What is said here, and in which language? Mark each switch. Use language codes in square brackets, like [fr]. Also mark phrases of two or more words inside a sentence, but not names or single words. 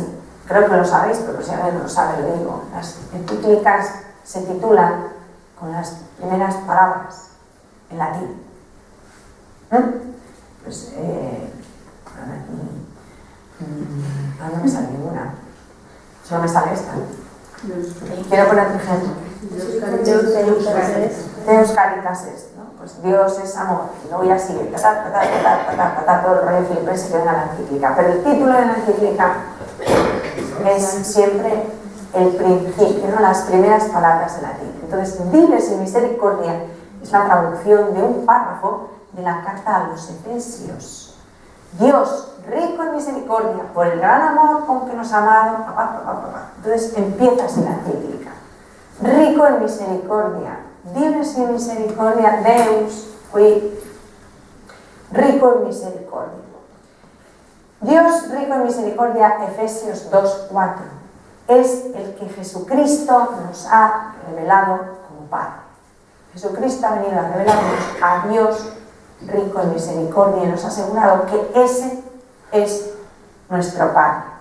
[es] Creo que lo sabéis, pero si alguien no lo sabe, lo digo. Las encíclicas se titulan con las primeras palabras en latín. Pues, no me sale ninguna. Solo me sale esta. Quiero poner otro ejemplo. Deus Caritas est, ¿no? Pues Dios es amor. Y luego ya sigue, todo el rollo filipense que venga la encíclica. Pero el título de la encíclica es siempre el principio, ¿no? Las primeras palabras de latín. Entonces, Dives in Misericordia es la traducción de un párrafo de la carta a los Efesios. Dios, rico en misericordia, por el gran amor con que nos ha amado. Entonces empieza así la encíclica. Rico en misericordia, [la] Dives in misericordia, Deus, qui, [es] rico en misericordia. Dios, rico en misericordia, Efesios 2:4, es el que Jesucristo nos ha revelado como Padre. Jesucristo ha venido a revelarnos a Dios rico en misericordia y nos ha asegurado que ese es nuestro Padre.